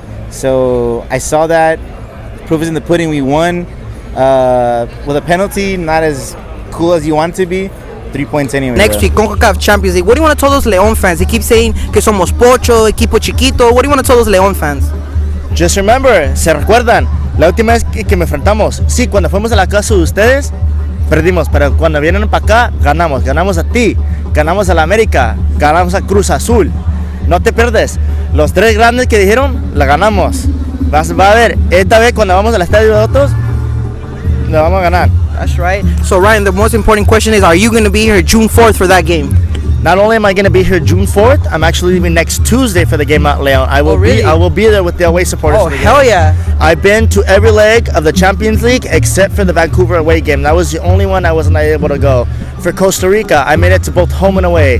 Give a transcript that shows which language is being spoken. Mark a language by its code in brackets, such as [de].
[en] So I saw that. Proof is in the pudding. We won with a penalty, not as cool as you want it to be. 3 points anyway. Next week, CONCACAF Champions League. What do you want to tell those León fans? They keep saying [es] que somos pocho, equipo chiquito. [en] What do you want to tell those León fans? Just remember, [es] ¿se recuerdan? La última vez que me enfrentamos, sí, cuando fuimos a la casa de ustedes, perdimos, pero cuando vienen para acá, ganamos. Ganamos a ti, ganamos a la América, ganamos a Cruz Azul. No te pierdes. Los tres grandes que dijeron, la ganamos. Va a ver, esta vez cuando vamos al estadio de otros, la vamos a ganar. [en] That's right. So Ryan, the most important question is, are you going to be here June 4th for that game? Not only am I going to be here June 4th, I'm actually leaving next Tuesday for the game at Leon. I will be there with the away supporters. Oh, hell yeah. I've been to every leg of the Champions League except for the Vancouver away game. That was the only one I wasn't able to go. For Costa Rica, I made it to both home and away.